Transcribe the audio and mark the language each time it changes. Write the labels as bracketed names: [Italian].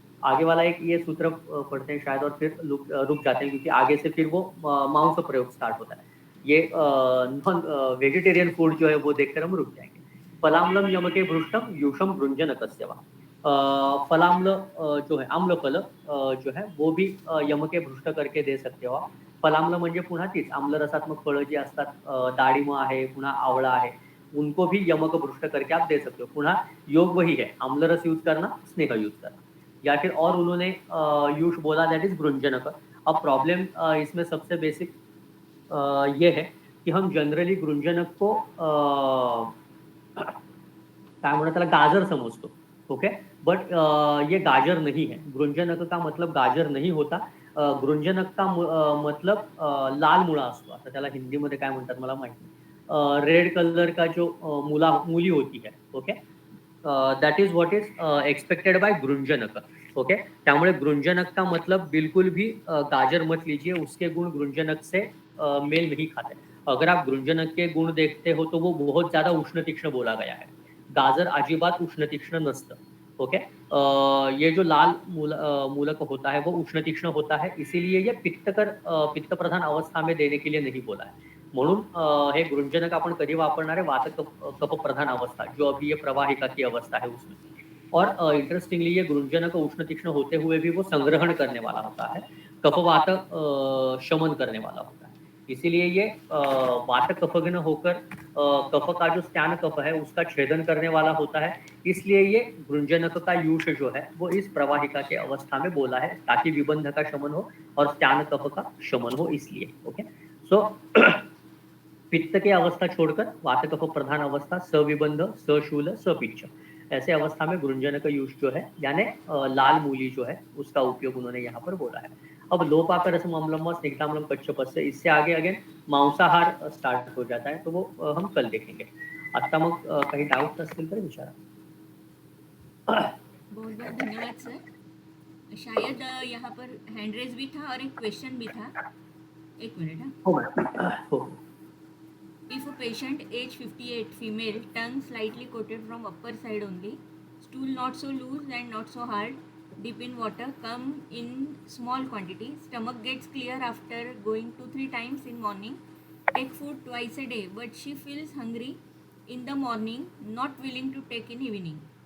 [Hindi] आगे वाला एक ये सूत्र पढ़ते हैं शायद, और फिर रुक जाते हैं, क्योंकि आगे से फिर वो मांस प्रयोग स्टार्ट होता है। ये नॉन वेजिटेरियन फूड जो है वो देखकर हम रुक जाएंगे। [Sanskrit] फलाम्लम यमके भ्रुष्टम यूषम भृंजनकस्य वा। [Hindi] फलाम्ल जो है, आम्ल फल जो है वो भी यमके भ्रुष्ट करके दे सकते हो आप। [Marathi] फलाम्ल म्हणजे पुन्हा तीच आम्लरसात्मक फळं जी असतात, डाळिंब आहे, पुन्हा आवळा आहे, [Hindi] उनको भी यमक भ्रुष्ट करके आप दे सकते हो। पुन्हा योग वही है, आम्लरस यूज करना, स्नेह यूज करना, या फिर और उन्होंने यूष बोला दैट इज भृंजनक। अब प्रॉब्लम इसमें सबसे बेसिक ये है कि हम जनरली गृंजनक को [Marathi] काय म्हणतात त्याला, [Hindi] गाजर समझतो, ओके, बट ये गाजर नहीं है। गृंजनक का मतलब गाजर नहीं होता। [Marathi] गृंजनक का मतलब लाल मुळा असतो, आता त्याला हिंदीमध्ये काय म्हणतात मला माहिती नाही, [Hindi] रेड कलर का जो मूली होती है, [Marathi] okay, [English] that is what is expected by गृंजनक, [Marathi] okay. [Hindi] त्यामुळे गृंजनक का मतलब बिल्कुल भी गाजर मत लीजिए, उसके गुण गृंजनक से मेल नहीं खाते। अगर आप गृंजनक के गुण देखते हो तो वो बहुत ज्यादा उष्ण तीक्ष्ण बोला गया है, [Marathi] गाजर अजिबात उष्ण तीक्ष्ण नसतं, [Hindi] ओके। ये जो लाल मूलक होता है वो उष्ण तीक्ष्ण होता है, इसीलिए ये पित्त प्रधान अवस्था में देने के लिए नहीं बोला है। [Marathi] म्हणून हे गृंजनक आपण कधी वापरणार आहे, वात कफ प्रधान अवस्था, [Hindi] जो अभी ये प्रवाहिका की अवस्था है उसमें। और इंटरेस्टिंगली ये गृंजनक उष्ण तीक्ष्ण होते हुए भी वो संग्रहण करने वाला होता है, कफवात शमन करने वाला होता है। इसीलिए ये वात कफघ्न होकर कफ का जो स्त्यान कफ है उसका छेदन करने वाला होता है। इसलिए ये गृंजनक का यूष जो है वो इस प्रवाहिका के अवस्था में बोला है, ताकि विबंध का शमन हो और स्त्यान कफ का शमन हो, इसलिए, ओके। सो पित्त के अवस्था छोड़कर वात कफ प्रधान अवस्था, सविबंध, सशूल, सपिच्छ, ऐसे अवस्था में गृंजनक यूष जो है, यानी लाल मूली जो है उसका उपयोग उन्होंने यहाँ पर बोला है। अब [Sanskrit] लोपाकर रसम अम्लम व स्निग्धाम्लम कच्छपस्य, [Hindi] इससे आगे अगेन मांसाहार स्टार्ट हो जाता है, तो वो हम कल देखेंगे। [Marathi] आता मग काही डाउट असतील तर विचारा। [Hindi] बहुत बहुत धन्यवाद सर। शायद यहाँ पर हैंड रेज भी था और एक क्वेश्चन भी था, एक मिनट। हाँ, [Marathi] हो मैडम, हो। [English] If a patient age 58 female, tongue slightly coated from upper side only, stool not so loose and not so hard, dip in water, come in small quantity, stomach gets clear after going 2-3 times in morning, take food twice a day, but she feels hungry in the morning, not willing to take in evening.